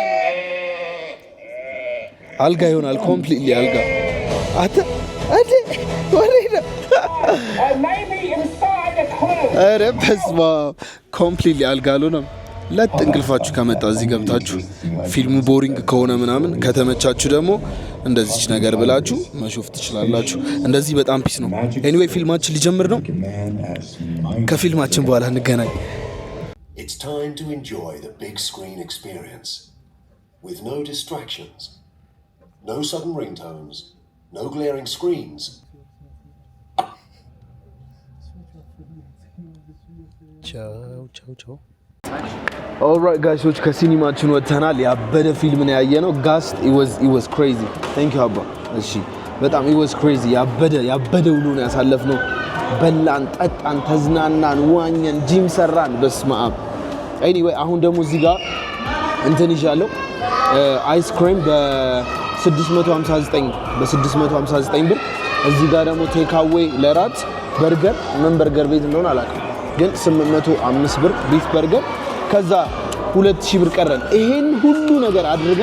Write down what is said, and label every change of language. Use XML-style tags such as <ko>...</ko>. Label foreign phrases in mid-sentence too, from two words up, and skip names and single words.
<am>አልጋ ይሆናል። ኮምፕሊትሊ አልጋ አተ ወሬዳ አረ በስመ አብ ኮምፕሊትሊ አልጋ አልሆነም። ለጥ እንቅልፋችሁ ከመጣ እዚህ ገብታችሁ ፊልሙ ቦሪንግ ከሆነ ምናምን ከተመቻችሁ ደግሞ እንደዚች ነገር ብላችሁ መሾፍ ትችላላችሁ። እንደዚህ በጣም ፒስ ነው። ኤኒዌይ ፊልማችን ሊጀምር ነው። ከፊልማችን በኋላ እንገናኝ።</am> <en>It's time to enjoy the big screen experience with no distractions, no sudden ringtones, No glaring screens. Ciao. Alright guys,</en> <am>ከሲኒማችን ወጥተናል። ያበደ ፊልም ነው ያየነው። ጋስት</am> <en>it was crazy. Thank you አባ።</en> <am>እሺ በጣም</am> <en>it was crazy.</en> <am>ያበደ ውሎ ነው ያሳለፍነው። በላን፣ ጠጣን፣ ተዝናናን፣ ዋኘን፣ ጂም ሰራን። በስማም anyway አሁን ደግሞ እዚህ ጋር እንትን ይዣለሁ አይስክሬም በ659 ብር። እዚህ ጋር ደግሞ</am> <en>take away</en> <am>ለራት በርገር ምን በርገር ቤት እንደሆነ አላውቅም፣ ግን 805 ብር</am> <en>beef burger።</en> <am>ከዛ 2000 ብር ቀረን። ይሄን ሁሉ ነገር አድርገን</am>